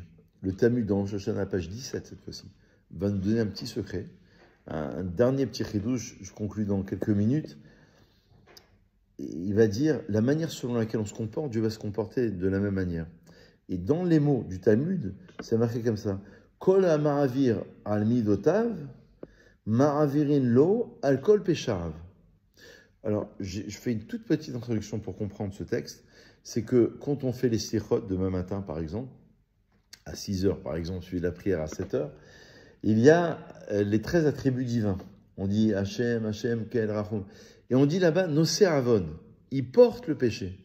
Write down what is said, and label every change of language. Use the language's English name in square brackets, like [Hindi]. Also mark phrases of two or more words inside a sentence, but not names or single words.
[French] Le Talmud dans Rosh Hashanah, page 17 cette fois-ci, va nous donner un petit secret, un dernier petit chidouche, je conclue dans quelques minutes. Il va dire la manière selon laquelle on se comporte, Dieu va se comporter de la même manière. Et dans les mots du Talmud, c'est marqué comme ça: [Hebrew] כל המעביר על מדותיו מעבירין לו על כל פשעיו. [French] Alors, je fais une toute petite introduction pour comprendre ce texte. C'est que quand on fait les sichot demain matin, par exemple, à 6 heures, par exemple, suivi de la prière à 7 heures, il y a les 13 attributs divins. On dit [Hebrew] השם השם אל רחום. [French] Et on dit là-bas, [Hebrew] נושא עון, [French] il porte le péché.